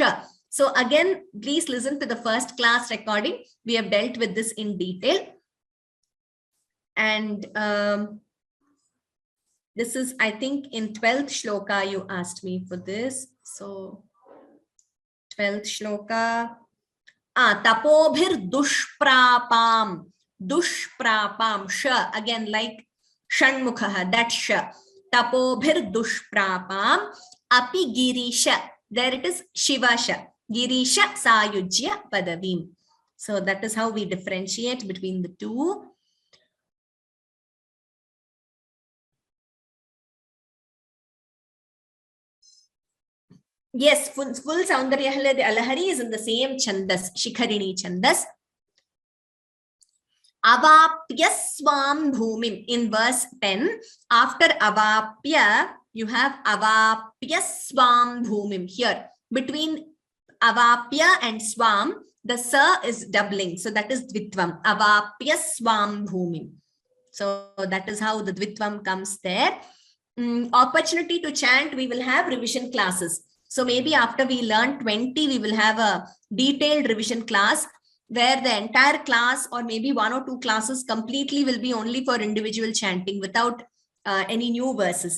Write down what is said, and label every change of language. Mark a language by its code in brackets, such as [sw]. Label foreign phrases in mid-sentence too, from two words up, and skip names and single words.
[en] So again, please listen to the first class recording. We have dealt with this in detail. And this is, I think, in 12th shloka, you asked me for this. So 12th shloka. [sa] Tapobhir dushprapam. Dushprapam. Sh. [en] Again, like Shanmukhaha, that sh. [sa] Tapobhir dushprapam. Api girisha. [en] There it is Shivasha. [sa] Girisha sayujya padavim. [en] So that is how we differentiate between the two. Yes, full Soundarya Lahari is in the same chandas, [sa] Shikharini chandas. Avapya swam bhumim. [en] In verse 10, after avapya, you have [sa] avapya swam bhumim. [en] Here, between avapya and swam, the sa is doubling. So that is dvitvam. [sa] Avapya swam bhumim. [en] So that is how the dvitvam comes there. Opportunity to chant, we will have revision classes. So maybe after we learn 20, we will have a detailed revision class where the entire class or maybe 1 or 2 classes completely will be only for individual chanting without any new verses.